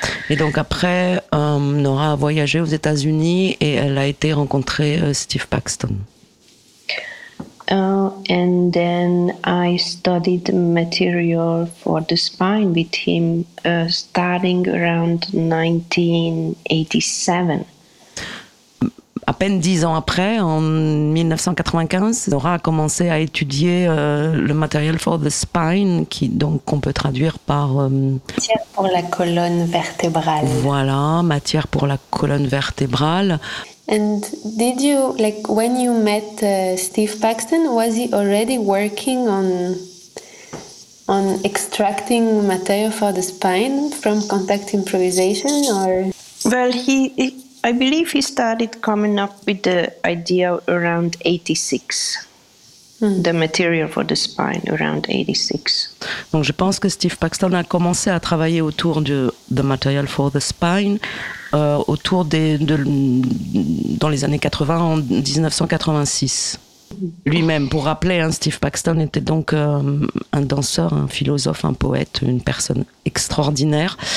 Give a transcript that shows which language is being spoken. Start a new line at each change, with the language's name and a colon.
French: Et donc après, Nora a voyagé aux États-Unis et elle a été rencontrer Steve Paxton.
English: And then I studied material for the spine with him starting around 1987.
French: À peine 10 ans après, en 1995, Nora a commencé à étudier le Material for the Spine, qui donc qu'on peut traduire par matière pour la colonne vertébrale. Voilà, matière pour la colonne vertébrale.
English: And did you like when you met Steve Paxton? Was he already working on extracting material for the spine from contact improvisation, or? Well, he. I believe he started coming up with the idea around 86, the material for the spine around 86.
French: Donc je pense que Steve Paxton a commencé à travailler autour de the material for the spine autour dans les années 80, en 1986. lui-même. Pour rappeler, hein, Steve Paxton était donc un danseur, un philosophe, un poète, une personne extraordinaire.